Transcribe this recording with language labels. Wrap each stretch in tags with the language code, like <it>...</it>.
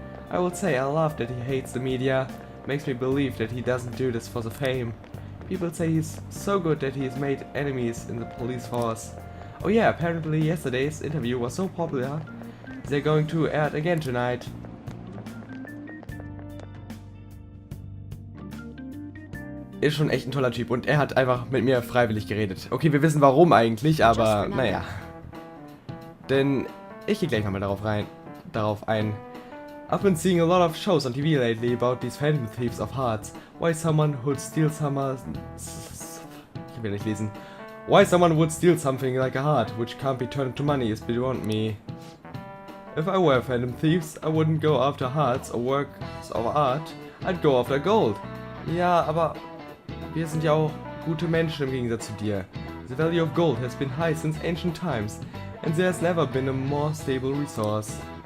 <en>I will say I love that he hates the media. Makes me believe that he doesn't do this for the fame. People say he's so good that he's made enemies in the police force. Oh yeah, apparently yesterday's interview was so popular, they're going to air it again tonight.</en> <de>Ist schon echt ein toller Typ und er hat einfach mit mir freiwillig geredet. Okay, wir wissen warum eigentlich, aber naja. Denn Ich gehe gleich nochmal darauf ein.</de> <en>I've been seeing a lot of shows on TV lately about these Phantom Thieves of hearts. Why someone would steal</en> <de>ich will nicht lesen.</de> <en>Why someone would steal something like a heart, which can't be turned into money, is beyond me. If I were Phantom Thieves, I wouldn't go after hearts or works of art, I'd go after gold.</en> <de>Ja, aber wir sind ja auch gute Menschen im Gegensatz zu dir.</de> <en>The value of gold has been high since ancient times, and there has never been a more stable resource.</en>